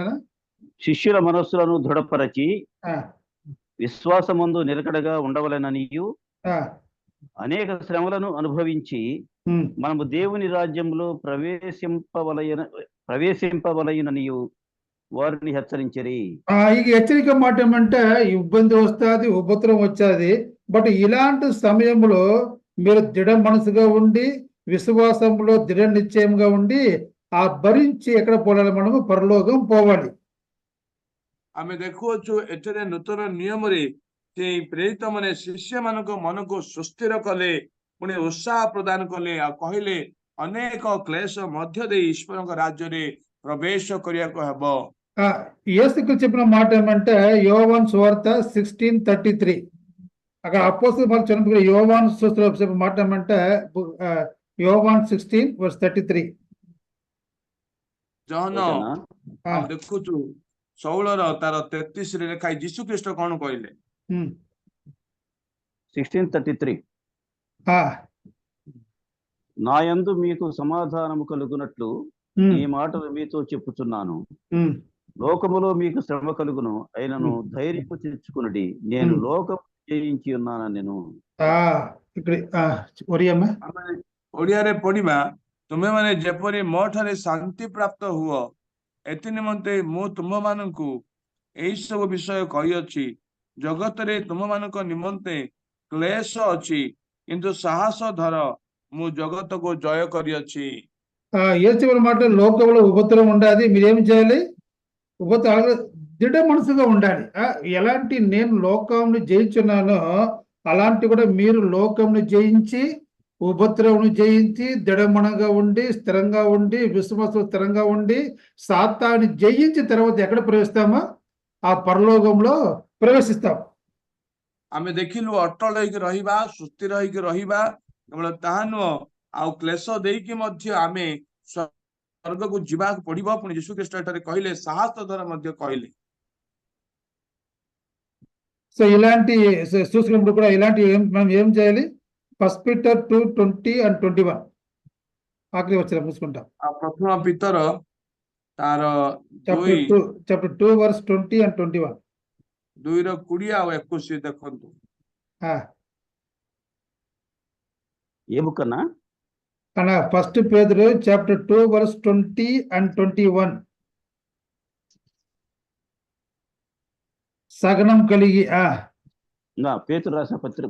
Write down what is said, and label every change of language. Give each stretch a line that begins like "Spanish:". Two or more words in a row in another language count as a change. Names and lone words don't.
Telugu: శిష్యుల మనస్సులను దృఢపరచి విశ్వాసమందు నిలకడగా ఉండవలెననియు అనేక శ్రమలను అనుభవించి మనము దేవుని రాజ్యంలో ప్రవేశింపవలయననియు వారిని హెచ్చరించరి. ఈ హెచ్చరిక మాట ఏమంటే ఇబ్బంది వస్తుంది, ఉపద్రవం వచ్చేది. బట్ ఇలాంటి సమయంలో మీరు దృఢ మనసుగా ఉండి విశ్వాసంలో దృఢ నిశ్చయంగా ఉండి ఆ భరించి ఎక్కడ పోవాలి? మనము పరలోకం పోవాలి.
Odia: ଆମେ ଦେଖୁଅଛୁ ଏଠାରେ ନୂତନ ନିୟମରେ ସେଇ ପ୍ରେରିତ ମାନେ ଶିଷ୍ୟ ମାନଙ୍କ ମନକୁ ସୁସ୍ଥିର କଲେ, ପୁଣି ଉତ୍ସାହ ପ୍ରଦାନ କଲେ ଆଉ କହିଲେ ଅନେକ କ୍ଲେଶ ମଧ୍ୟ ଦେଇ ଈଶ୍ୱରଙ୍କ ରାଜ୍ୟରେ ପ୍ରବେଶ କରିବାକୁ ହେବ।
Telugu: యేసుక్రీస్తు చెప్పిన మాట ఏమంటే యోవాను సువార్త 16:33 అక్కడ అపోస్తలులు వాళ్ళు చెప్పిన యోవాను సువార్తలో చెప్పిన మాట ఏమంటే యోవాను 16:33
Odia: ଜହନ ଦେଖୁଛୁ 16:33ରେ ଲେଖା ଯୀଶୁ ଖ୍ରୀଷ୍ଟ କଣ କହିଲେ?
Telugu: 16:33 నా యందు మీకు సమాధానము కలుగునట్లు ఈ మాటలు మీతో చెప్పుచున్నాను. లోకములో మీకు శ్రమ కలుగును, అయినను ధైర్యము తెచ్చుకునుడి, నేను లోకం జయించి ఉన్నాను నేను।
Odia: ଓଡ଼ିଆରେ ପଢିବା, ତୁମେମାନେ ଯେପରି ମୋ ଠାରେ ଶାନ୍ତି ପ୍ରାପ୍ତ ହୁଅ ଏଥି ନିମନ୍ତେ ମୁଁ ତୁମମାନଙ୍କୁ ଏଇ ସବୁ ବିଷୟ କହିଅଛି। ଜଗତରେ ତୁମମାନଙ୍କ ନିମନ୍ତେ କ୍ଲେଶ ଅଛି, କିନ୍ତୁ ସାହସ ଧର, ମୁଁ
Telugu: జగత్తుకు జయ
Odia: କରିଅଛି।
Telugu: యేసు మాట లోకంలో ఉపద్రవం ఉండాలి, మీరేం చేయాలి? దృఢ మనసుగా ఉండాలి. ఎలాంటి నేను లోకంను జయించున్నానో అలాంటి కూడా మీరు లోకంను జయించి ఉపద్రవం జయించి దృఢమనగా ఉండి స్థిరంగా ఉండి విశ్వాసం స్థిరంగా ఉండి సాతాన్ని జయించిన తర్వాత ఎక్కడ ప్రవేశిస్తామో ఆ పరలోకంలో ప్రవేశిస్తాం।
Odia: ଆମେ ଦେଖିଲୁ ଅଟଳ ହେଇକି ରହିବା, ସୁସ୍ଥିର ହେଇକି ରହିବା, କେବଳ ତାହା ନୁହଁ ଆଉ କ୍ଲେଶ ଦେଇକି ମଧ୍ୟ ଆମେ ସ୍ୱର୍ଗକୁ ଯିବାକୁ ପଡ଼ିବ ପୁଣି ଯୀଶୁ ଖ୍ରୀଷ୍ଟ ଏଠାରେ କହିଲେ ସାହସ ଦ୍ୱାରା ମଧ୍ୟ କହିଲେ
Telugu: సో ఇలాంటి చూసుకున్నప్పుడు కూడా ఇలాంటి మనం ఏం చేయాలి? 1 పీటర్ 2:20 and 21 ఆఖరి వచ్చిన చూసుకుంటాం.
Odia: ପ୍ରଥମ ପିତର ତାର
English: chapter 2 verse 20 and 21
Odia: 2 ର 20 ଆଉ 21 ଦେଖନ୍ତୁ.
Telugu: ఏ బుక్ అన్నా? అన్న 1 పేతురు
English: chapter 2 verse 20 and 21
Telugu: సగనం కలిగి పేతురు రాసిన పత్రిక